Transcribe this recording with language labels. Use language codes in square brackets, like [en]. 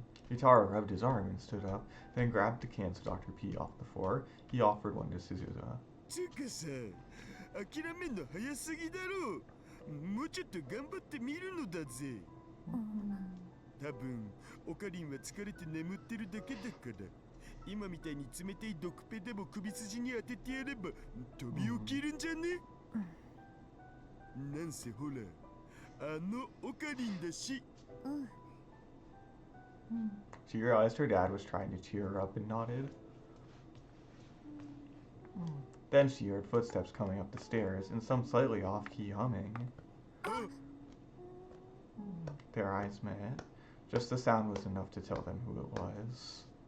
[en] Rintarou rubbed his arm and stood up, then grabbed the cans of Dr. P off the floor. He offered one to Suzuha. [ja] つうかさ、諦めんの早すぎだろ。もうちょっと頑張ってみるのだぜ。多分オカリンは疲れて眠ってるだけだから。今みたいに冷たい毒ペでも首筋に当ててやれば飛び起きるんじゃね。なんせほら、あのオカリンだし。 [en] She realized her dad was trying to cheer her up and nodded. Then she heard footsteps coming up the stairs and some slightly off-key humming. Their eyes met. Just the sound was enough to tell them who it was.